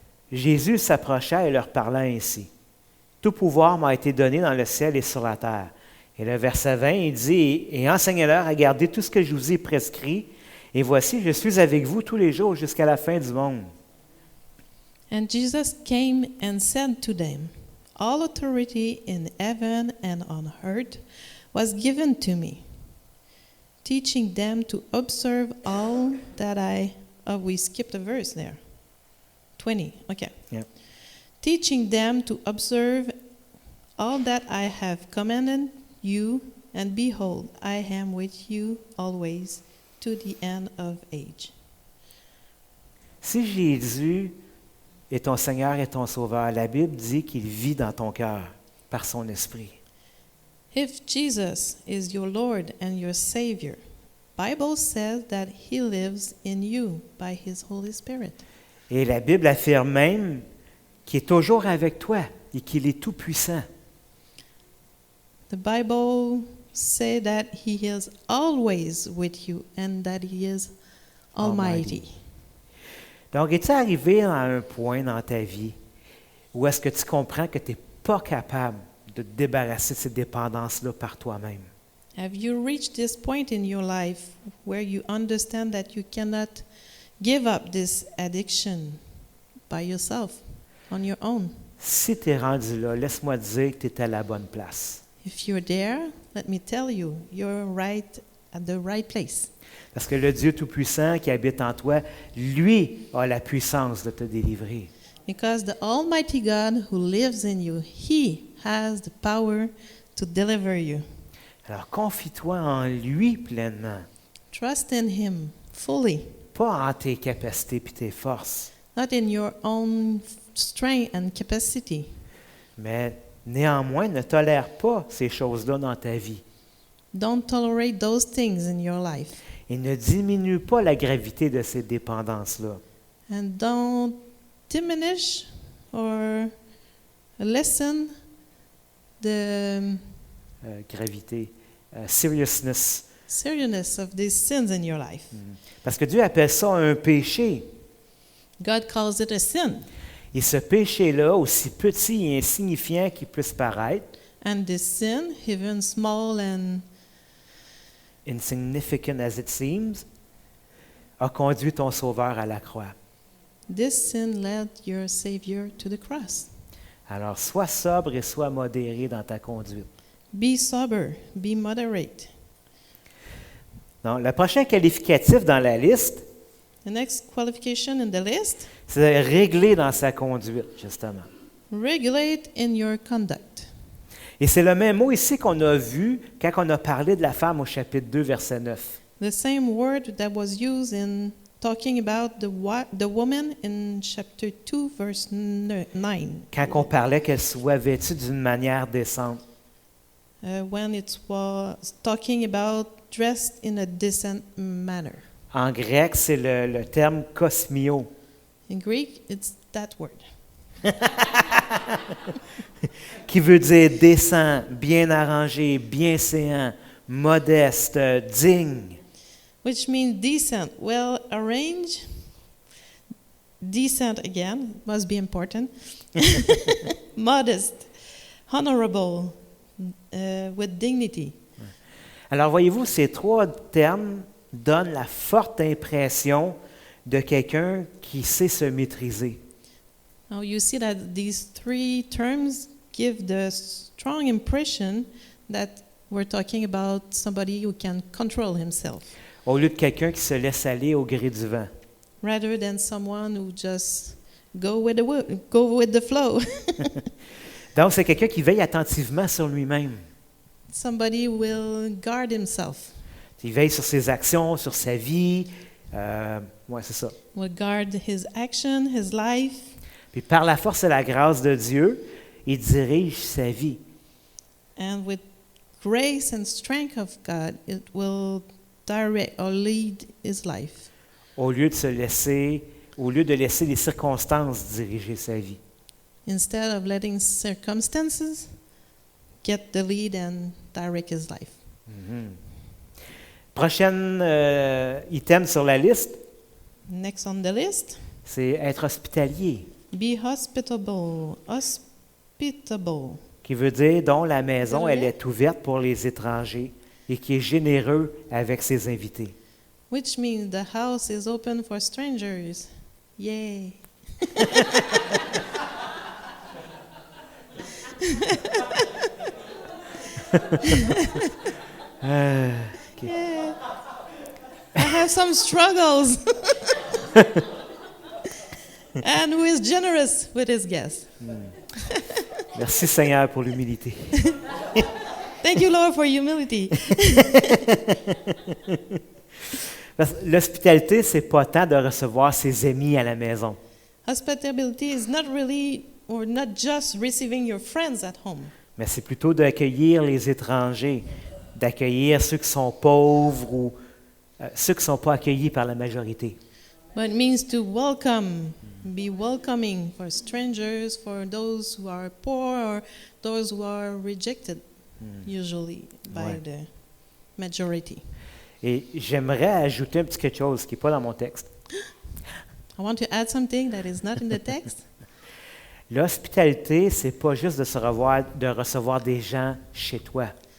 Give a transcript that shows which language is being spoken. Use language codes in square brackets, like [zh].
[fr] Jésus s'approcha et leur parla ainsi. Tout pouvoir m'a été donné dans le ciel et sur la terre. Et le verset 20, il dit, et enseignez-leur à garder tout ce que je vous ai prescrit. Et voici, je suis avec vous tous les jours jusqu'à la fin du monde. [en] and Jesus came and said to them, all authority in heaven and on earth was given to me, teaching them to observe all that we skipped a verse there. 20, okay. Yep. Teaching them to observe all that I have commanded you, and behold, I am with you always to the end of age. [fr] Si Jésus est ton Seigneur et ton Sauveur, la Bible dit qu'il vit dans ton cœur par son esprit. [en] If Jesus is your Lord and your Savior, Bible says that He lives in you by His Holy Spirit. [fr] Et la Bible affirme même qu'il est toujours avec toi et qu'il est tout-puissant. [en] The Bible says that He is always with you and that He is Almighty. [fr] Donc, es-tu arrivé à un point dans ta vie où est-ce que tu comprends que tu n'es pas capable de te débarrasser de ces dépendances-là par toi-même? [en] Have you reached this point in your life where you understand that you cannot give up this addiction by yourself, on your own? [fr] Si tu es rendu là, laisse-moi te dire que tu es à la bonne place. [en] If you're there, let me tell you, you're right at the right place. [fr] Parce que le Dieu Tout-Puissant qui habite en toi, lui, a la puissance de te délivrer. [en] Because the Almighty God who lives in you, He has the power to deliver you. [fr] Alors, confie-toi en lui pleinement, [en] Trust in Him fully, [fr] pas en tes capacités et tes forces, [en] not in your own strength and capacity. [fr] mais néanmoins, ne tolère pas ces choses-là dans ta vie. [en] Don't tolerate those things in your life. [fr] Et ne diminue pas la gravité de ces dépendances-là. [en] And don't diminish or lessen the gravité, seriousness. seriousness of these sins in your life. [fr] Parce que Dieu appelle ça un péché. [en] God calls it a sin. [fr] Et ce péché-là, aussi petit et insignifiant qu'il puisse paraître, [en] And this sin, even small and insignificant as it seems, [fr] a conduit ton Sauveur à la croix. [en] this sin led your Savior to the cross. [fr] Alors, sois sobre et sois modéré dans ta conduite. [en] Be sober, be moderate. [fr] Donc, le prochain qualificatif dans la liste, [en] The next qualification in the list, [fr] c'est de régler dans sa conduite, justement. [en] regulate in your conduct. [fr] Et c'est le même mot ici qu'on a vu quand on a parlé de la femme au chapitre 2, verset 9. [en] The same word that was used in talking about the woman in chapter 2, verse 9. [fr] Quand on parlait qu'elle soit vêtue d'une manière décente. [en] When it was talking about dressed in a decent manner. [fr] En grec, c'est le terme kosmio, [en] In Greek, it's that word, [fr] qui veut dire décent, bien arrangé, bien séant, modeste, digne. [en] which means decent, well arranged. Decent again must be important. Modest, honorable, with dignity. [fr] Alors voyez-vous, ces trois termes donnent la forte impression de quelqu'un qui sait se maîtriser. [en] Now you see that these three terms give the strong impression that we're talking about somebody who can control himself, [fr] Au lieu de quelqu'un qui se laisse aller au gré du vent. [en] rather than someone who just go with the flow. [fr] Donc, c'est quelqu'un qui veille attentivement sur lui-même. [en] Somebody will guard himself, [fr] Il veille sur ses actions, sur sa vie. Ouais, c'est ça. [en] will guard his action, his life, [fr] Puis par la force et la grâce de Dieu, il dirige sa vie. [en] and with grace and strength of God, it will direct or lead his life, [fr] Au lieu de laisser les circonstances diriger sa vie. [en] instead of letting circumstances get the lead and direct his life. [fr] Prochain item sur la liste, [en] Next on the list, [fr] c'est être hospitalier, [en] be hospitable. Hospitable, [fr] qui veut dire dont la maison Désolé. elle est ouverte pour les étrangers et qui est généreux avec ses invités. [en] which means the house is open for strangers. Yay. OK. Yeah. I have some struggles. And who is generous with his guests. [fr] Merci Seigneur pour l'humilité. [en] Thank you, Lord, for humility. [fr] Parce que l'hospitalité, c'est pas tant de recevoir ses amis à la maison. [en] Hospitality is not really, or not just receiving your friends at home, [fr] Mais c'est plutôt d'accueillir les étrangers, d'accueillir ceux qui sont pauvres ou ceux qui ne sont pas accueillis par la majorité. [en] but it means to welcome, be welcoming for strangers, for those who are poor or those who are rejected, usually by [fr] Ouais. [en] the majority. [fr] Et j'aimerais ajouter un petit quelque chose qui n'est pas dans mon texte. [en] I want to add something that is not in the text. [fr] L'hospitalité, c'est pas juste de recevoir des gens chez toi.